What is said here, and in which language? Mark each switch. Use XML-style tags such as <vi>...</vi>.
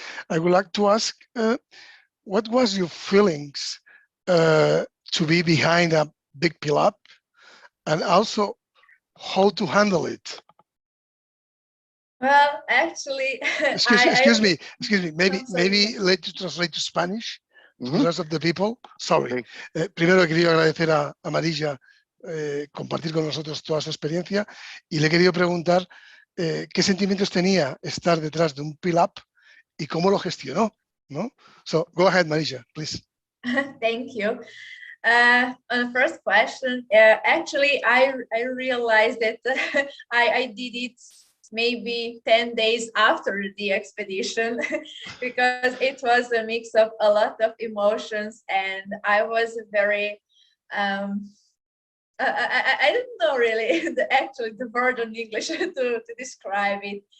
<en>I would like to ask, what was your feelings to be behind a big pull-up, and also how to handle it? Well, actually, excuse me. Maybe let you translate to Spanish to the rest of the people. Sorry. Okay.</en> <es>Primero quería agradecer a Marija compartir con nosotros toda su experiencia, y le he querido preguntar qué sentimientos tenía estar detrás de un pull-up y cómo lo gestionó, ¿no?</es> <en>So go ahead, Marija, please. Thank you. On the first question, actually, I realized that I did it maybe 10 days after the expedition because it was a mix of a lot of emotions, and I was very I don't know really the word in English to describe it.</en>